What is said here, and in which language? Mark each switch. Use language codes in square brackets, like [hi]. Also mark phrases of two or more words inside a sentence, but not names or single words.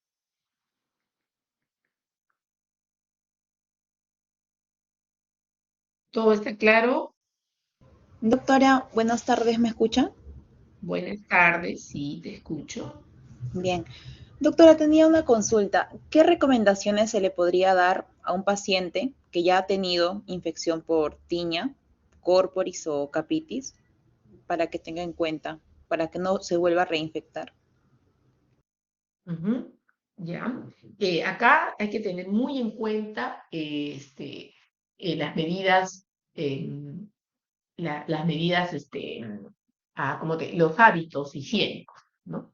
[es] ¿Todo está claro? Doctora, buenas tardes, ¿me escucha? Buenas tardes, sí, te escucho. Bien. Doctora, tenía una consulta. ¿Qué recomendaciones se le podría dar a un paciente que ya ha tenido infección por tiña, corporis o capitis para que tenga en cuenta, para que no se vuelva a reinfectar? Ujú, ya. Acá hay que tener muy en cuenta las medidas, las medidas, los hábitos higiénicos, ¿no?